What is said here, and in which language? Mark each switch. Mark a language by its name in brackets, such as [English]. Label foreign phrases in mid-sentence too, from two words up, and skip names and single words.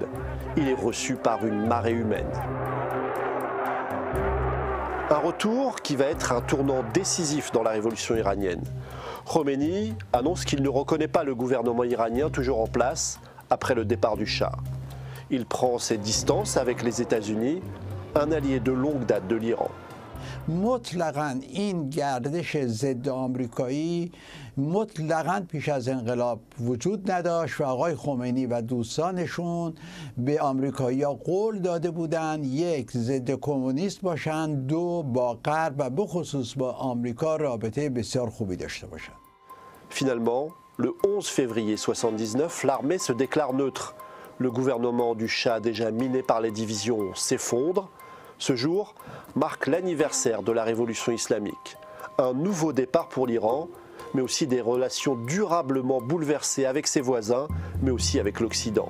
[French] Il est reçu par une marée humaine. Un retour qui va être un tournant décisif dans la révolution iranienne. Khomeini annonce qu'il ne reconnaît pas le gouvernement iranien toujours en place après le départ du Shah. Il prend ses distances avec les États-Unis, un allié de longue date de l'Iran. [Persian] مطلقاً این گردش ضد آمریکایی مطلقاً پیش از انقلاب وجود نداشت و آقای خمینی و دوستانشون به آمریکایی‌ها قول داده بودند یک ضد کمونیست باشند، دو با غرب و به خصوص با آمریکا رابطه بسیار خوبی داشته باشند. [French] Finalement, le 11 février 1979, l'armée se déclare neutre. Le gouvernement du Shah, déjà miné par les divisions, s'effondre. Ce jour marque l'anniversaire de la révolution islamique. Un nouveau départ pour l'Iran, mais aussi des relations durablement bouleversées avec ses voisins, mais aussi avec l'Occident.